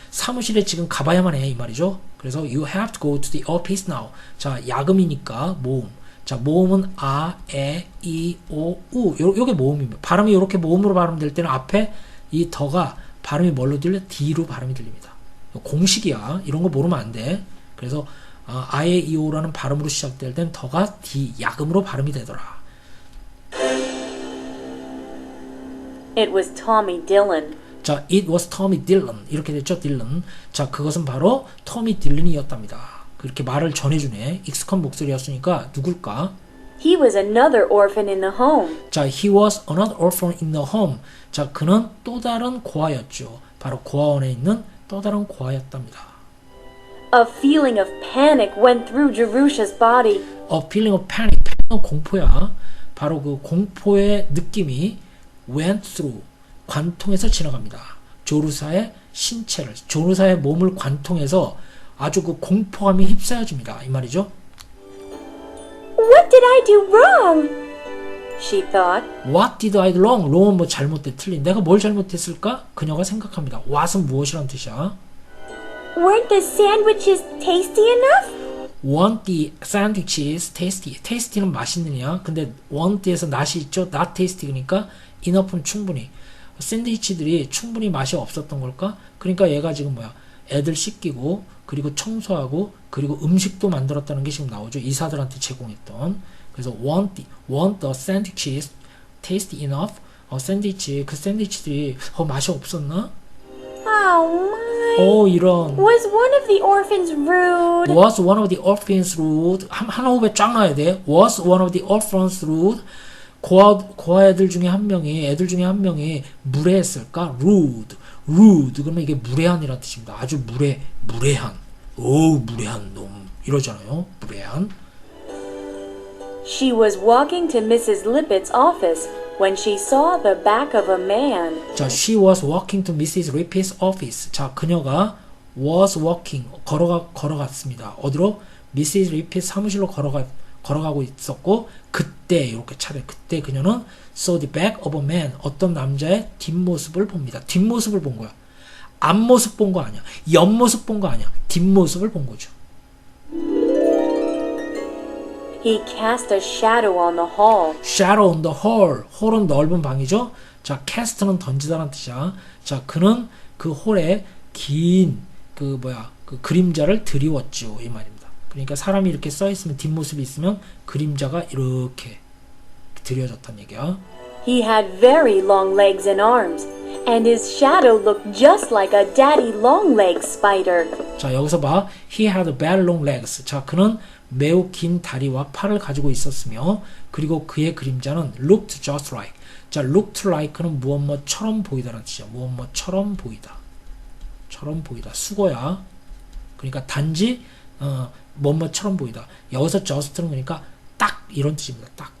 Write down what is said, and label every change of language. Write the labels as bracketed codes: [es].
[ko] 사무실에 지금 가봐야만 해 이 말이죠. [en] 그래서 you have to go to the office now. [ko] 자, 야금이니까 모음. 자, 모음은 아, 에, 이, 오, 우. 요게 모음입니다. 발음이 이렇게 모음으로 발음될 때는 앞에 이 더가 발음이 뭘로 들려? D로 발음이 들립니다. 공식이야. 이런 거 모르면 안 돼. 그래서 아에 이오라는 발음으로 시작될 땐 더가 D, 야금으로 발음이 되더라. [en] It was Tommy Dillon. 자, it was Tommy Dillon. [ko] 이렇게 됐죠, 딜런. 자, 그것은 바로 토미 딜런이었답니다. 그렇게 말을 전해주네. 익숙한 목소리였으니까 누굴까? [en] He was another orphan in the home. 자, he was another orphan in the home. [ko] 자, 그는 또 다른 고아였죠. 바로 고아원에 있는 또 다른 고아였답니다. [en] A feeling of panic went through Jerusha's body. A feeling of panic. [ko] 패닉은 공포야. 바로 그 공포의 느낌이 [en] went through. [ko] 관통해서 지나갑니다. 조르사의 신체를, 조르사의 몸을 관통해서 아주 그 공포감이 휩싸여집니다. 이 말이죠. [en] What did I do wrong? She thought. What did I do wrong? [ko] wrong은 뭐 잘못돼, 틀린. 내가 뭘 잘못했을까? 그녀가 생각합니다. what은 무엇이라는 뜻이야? [en] Weren't the sandwiches tasty enough? want the sandwiches tasty. [ko] tasty는 맛있느냐. 근데 want에서 not이 있죠. not tasty 그러니까 enough는 충분히. 샌드위치들이 충분히 맛이 없었던 걸까? 그러니까 얘가 지금 뭐야? 애들 씻기고 그리고 청소하고 그리고 음식도 만들었다는 게 지금 나오죠. 이사들한테 제공했던. 그래서 [en] want the sandwiches tasty enough. [ko] 샌드위치 그 샌드위치들이 맛이 없었나? [en] Oh my. [ko] 이런. [en] Was one of the orphans rude? Was one of the orphans rude? [ko] 한 호흡에 쫙 나와야 돼. [en] Was one of the orphans rude? [ko] 고아 애들 중에 한 명이 무례했을까? [en] rude. [ko] 그러면 이게 무례한이라는 뜻입니다. 아주 무례한. 무례한 놈. 이러잖아요. 무례한. [en] She was walking to Mrs. Lippett's office when she saw the back of a man. 자, she was walking to Mrs. Rippet's office. [ko] 자, 그녀가 was walking, 걸어갔습니다. 어디로? Mrs. Rippet 사무실로 걸어가고 있었고, 그때, 이렇게 차례, 그때 그녀는 [en] saw the back of a man, [ko] 어떤 남자의 뒷모습을 봅니다. 뒷모습을 본 거야. 앞모습 본 거 아니야. 옆모습 본 거 아니야. 뒷모습을 본 거죠. [en] He cast a shadow on the hall. shadow on the hall. [ko] hall은 넓은 방이죠. 자, cast는 던지다라는 뜻이야. 자, 그는 그 홀에 긴 그 그림자를 드리웠죠. 이 말입니다. 그러니까 사람이 이렇게 써 있으면 뒷모습이 있으면 그림자가 이렇게 드려졌다는 얘기야. [en] He had very long legs and arms, and his shadow looked just like a daddy long-legged spider. 자, 여기서 봐. He had very long legs. [ko] 자, 그는 매우 긴 다리와 팔을 가지고 있었으며 그리고 그의 그림자는 [en] looked just like. [ko] 자, looked like는 무엇뭐처럼 보이다라는 뜻이야. 무엇뭐처럼 보이다. 처럼 보이다. 수거야. 그러니까 단지 뭐뭐처럼 보이다. 여기서 just는 그러니까 딱 이런 뜻입니다.